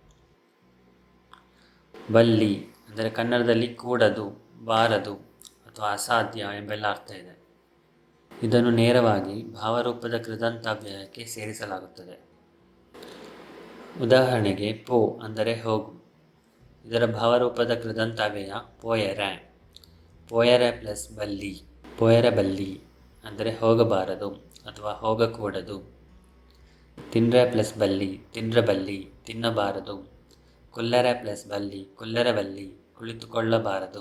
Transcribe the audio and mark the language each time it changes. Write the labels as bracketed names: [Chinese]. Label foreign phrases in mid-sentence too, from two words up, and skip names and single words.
[Kannada] ಬಲ್ಲಿ ಅಂದರೆ ಕನ್ನಡದಲ್ಲಿ ಕೂಡದು, ಬಾರದು ಅಥವಾ ಅಸಾಧ್ಯ ಎಂಬೆಲ್ಲ ಅರ್ಥ ಇದೆ. ಇದನ್ನು ನೇರವಾಗಿ ಭಾವರೂಪದ ಕೃದಂತಾವ್ಯಯಕ್ಕೆ ಸೇರಿಸಲಾಗುತ್ತದೆ. ಉದಾಹರಣೆಗೆ, ಪೋ ಅಂದರೆ ಹೋಗು. ಇದರ ಭಾವರೂಪದ ಕೃದಂತಾವ್ಯಯ ಪೋಯರೆ. [Tulu] ಪೋಯರೆ ಪ್ಲಸ್ ಬಲ್ಲಿ. ಪೋಯರೆ ಬಲ್ಲಿ [Kannada] ಅಂದರೆ ಹೋಗಬಾರದು ಅಥವಾ ಹೋಗಕೂಡದು. [Tulu] ತಿನ್ರೆ ಪ್ಲಸ್ ಬಲ್ಲಿ, ತಿನ್ರೆ ಬಲ್ಲಿ, ತಿನ್ನಬಾರದು. ಕುಲ್ಲರೆ ಪ್ಲಸ್ ಬಲ್ಲಿ, ಕುಲ್ಲರೆ ಬಲ್ಲಿ, ಕುಳಿತುಕೊಳ್ಳಬಾರದು.